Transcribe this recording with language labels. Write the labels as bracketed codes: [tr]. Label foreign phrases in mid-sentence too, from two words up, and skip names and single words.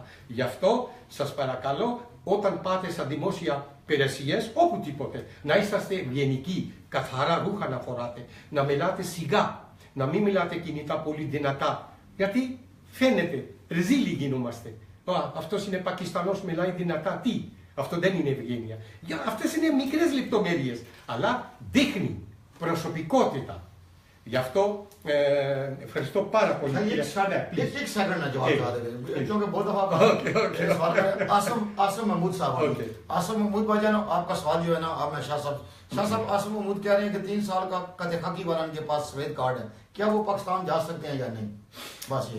[el] Γι' αυτό σας παρακαλώ, όταν πάτε στα δημόσια υπηρεσίες, όπου τίποτε, να είσαστε ευγενικοί, καθαρά ρούχα να φοράτε, να μιλάτε σιγά, να μην μιλάτε κινητά πολύ δυνατά, γιατί φαίνεται, ρεζίλοι γινόμαστε. Αυτός είναι Πακιστανός, μιλάει δυνατά, τι, αυτό δεν είναι ευγένεια. Αυτές είναι μικρές λεπτομέρειες, αλλά δείχνει προσωπικότητα. Γι' αυτό ευχαριστώ πάρα πολύ. [ur] ایک سیکنڈ نا جواب دے دے کیونکہ بہت دفعہ سوال عاصم محمود صاحب عاصم محمود بھائی جان آپ کا سوال جو ہے نا آپ میں شاہ صاحب عاصم محمود کہہ رہے ہیں کہ 3 سال کا قد خاکی والا کے پاس سفید کارڈ ہے، کیا وہ پاکستان جا سکتے ہیں یا نہیں? بس یہ